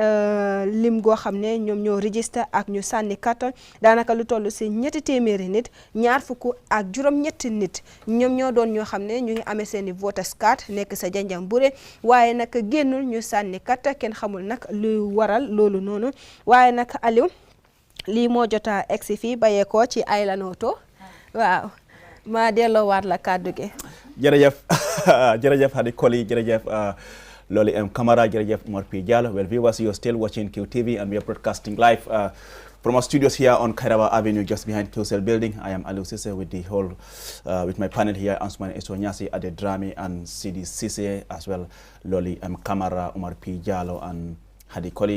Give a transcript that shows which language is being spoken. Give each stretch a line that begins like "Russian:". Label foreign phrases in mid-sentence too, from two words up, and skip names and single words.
Wolof: lim goo xam ne ñoom ñoo register ak ñu sànni carte daanaka lu toll si ñetti téeméeri nit ñaar fukk ak juróom-ñetti nit ñoom ñoo doon ñoo xam ne ñu ngi amee seeni
English: voters card
Wolof: nekk sa Janjanbureh waaye nag génnul ñu sànni carte kenn xamul nag luy waral loolu noonu waaye nag Aliou lii moo jota egsi fii bayeekoo ci Island Auto waaw ma delloowaat la kàddu gi jërëjëf jërëjëf Hadi Koli jërëjëf Loli M Camara jërëjëf Omar P Jallow.
English: Well, viewers, you're still watching QTV and we are broadcasting live from our studios here on Kairaba Avenue, just behind QCell building. I am Aliou Cisse with the whole with my panel here, Ansman Esonyasi, Ade Drami and CD Cisse, as well Loli M Camara, Omar P Jallow and Hadi Koli.